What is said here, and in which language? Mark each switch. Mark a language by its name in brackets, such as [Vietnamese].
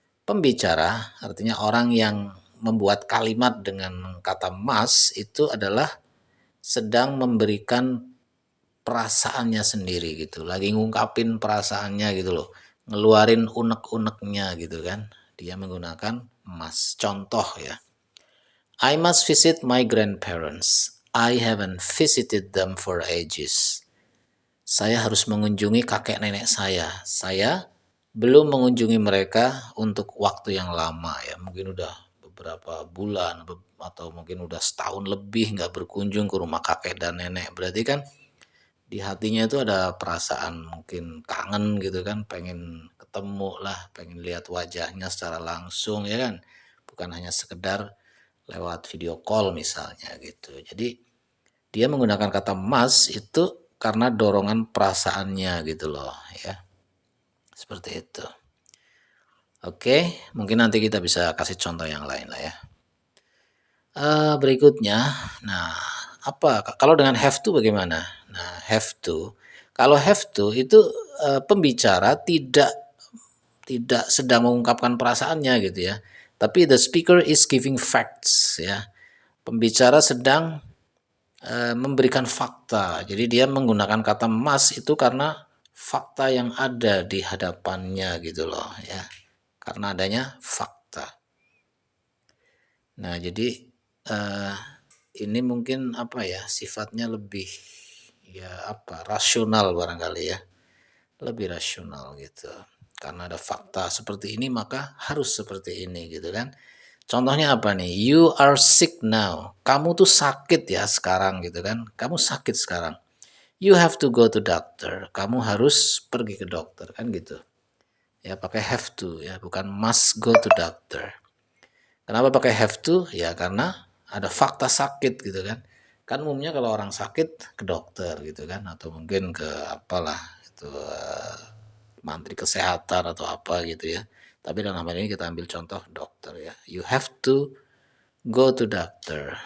[Indonesian] Pembicara artinya orang yang membuat kalimat dengan kata must itu adalah sedang memberikan perasaannya sendiri gitu. Lagi ngungkapin perasaannya gitu loh. Ngeluarin unek-uneknya gitu kan. Dia menggunakan must. Contoh ya. [English] I must visit my grandparents. I haven't visited them for ages. [Indonesian] Saya harus mengunjungi kakek nenek saya. Saya belum mengunjungi mereka untuk waktu yang lama ya. Mungkin udah beberapa bulan atau mungkin udah setahun lebih nggak berkunjung ke rumah kakek dan nenek. Berarti kan di hatinya itu ada perasaan mungkin kangen gitu kan, pengen ketemu lah, pengen lihat wajahnya secara langsung ya kan. Bukan hanya sekedar lewat video call misalnya gitu. Jadi dia menggunakan kata must itu karena dorongan perasaannya gitu loh ya. Seperti itu. Oke, mungkin nanti kita bisa kasih contoh yang lain lah ya. Berikutnya, nah apa kalau dengan have to bagaimana? Nah, have to. Kalau have to itu pembicara tidak sedang mengungkapkan perasaannya gitu ya. [English] Tapi the speaker is giving facts ya. [Indonesian] Pembicara sedang memberikan fakta. Jadi dia menggunakan kata must itu karena fakta yang ada di hadapannya gitu loh ya. Karena adanya fakta. Nah, jadi eh, ini mungkin apa ya, sifatnya lebih ya apa, rasional barangkali ya. Lebih rasional gitu. Karena ada fakta seperti ini maka harus seperti ini gitu kan. Contohnya apa nih? [English] You are sick now. [Indonesian] Kamu tuh sakit ya sekarang gitu kan. Kamu sakit sekarang. [English] You have to go to doctor. [Indonesian] Kamu harus pergi ke dokter kan gitu. ya, pakai have to ya, bukan must go to doctor. Kenapa pakai have to? Ya karena ada fakta sakit gitu kan. Kan umumnya kalau orang sakit ke dokter gitu kan, atau mungkin ke apalah itu menteri kesehatan atau apa gitu ya. Tapi dalam hal ini kita ambil contoh dokter ya. [English] You have to go to doctor.